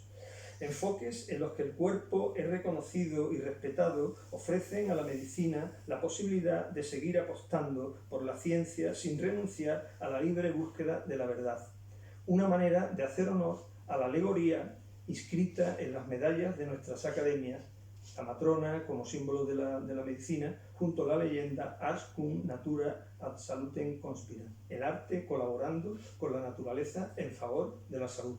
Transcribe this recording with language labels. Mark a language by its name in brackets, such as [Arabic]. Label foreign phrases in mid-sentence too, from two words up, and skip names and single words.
[Spanish] Enfoques en los que el cuerpo es reconocido y respetado ofrecen a la medicina la posibilidad de seguir apostando por la ciencia sin renunciar a la libre búsqueda de la verdad. Una manera de hacer honor a la alegoría inscrita en las medallas de nuestras academias, la matrona como símbolo de la medicina, junto a la leyenda [Latin] Ars cum natura ad salutem conspira, [Spanish] el arte colaborando con la naturaleza en favor de la salud.